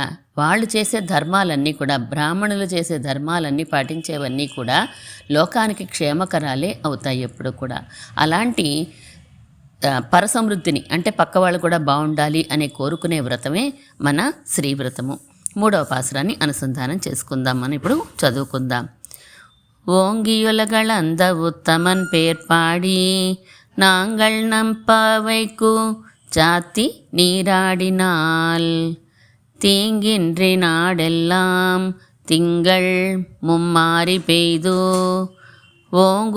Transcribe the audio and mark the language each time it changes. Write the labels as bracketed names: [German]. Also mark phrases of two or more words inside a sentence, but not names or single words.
[Telugu] వాళ్ళు చేసే ధర్మాలన్నీ కూడా, బ్రాహ్మణులు చేసే ధర్మాలన్నీ పాటించేవన్నీ కూడా లోకానికి క్షేమకరాలే అవుతాయి ఎప్పుడు కూడా. అలాంటి పరసమృద్ధిని అంటే పక్క వాళ్ళు కూడా బాగుండాలి అనే కోరుకునే వ్రతమే మన శ్రీవ్రతము. 3వ పాసురాన్ని అనుసంధానం చేసుకుందాం. మనం ఇప్పుడు చదువుకుందాం. [Tamil] ஓங்கியுலகளந்த உத்தமன் பேர் பாடி நாங்கள் நம்பாவைக்கு சாத்தி நீராடினாள். தீங்கின்றி நாடெல்லாம் திங்கள் மும்மாரி பெய்து ஓங்கு